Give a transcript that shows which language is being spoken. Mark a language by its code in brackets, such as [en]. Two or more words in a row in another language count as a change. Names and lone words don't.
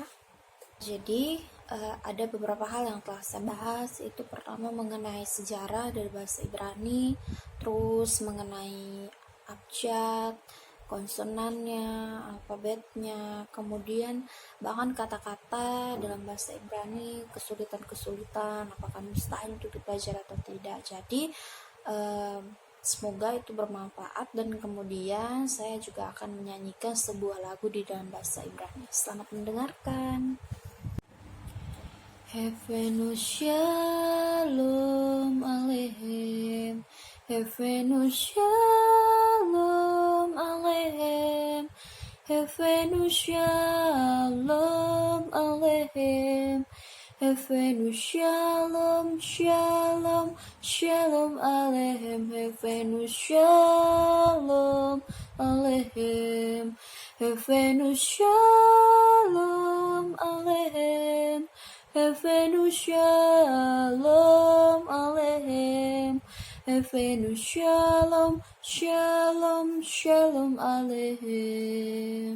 [id] Jadi ada beberapa hal yang telah saya bahas, itu pertama mengenai sejarah dari bahasa Ibrani, terus mengenai abjad, konsonannya, alfabetnya, kemudian bahkan kata-kata dalam bahasa Ibrani, kesulitan-kesulitan, apakah mustahil untuk dipelajari atau tidak. Jadi semoga itu bermanfaat, dan kemudian saya juga akan menyanyikan sebuah lagu di dalam bahasa Ibrani. Selamat mendengarkan. [he] הבאנו שלום עליכם, הבאנו שלום עליכם, הבאנו שלום עליכם, הבאנו שלום, שלום, שלום עליכם, הבאנו שלום עליכם, הבאנו שלום עליכם, הבאנו שלום עליכם, הבאנו שלום, שלום, שלום עליכם.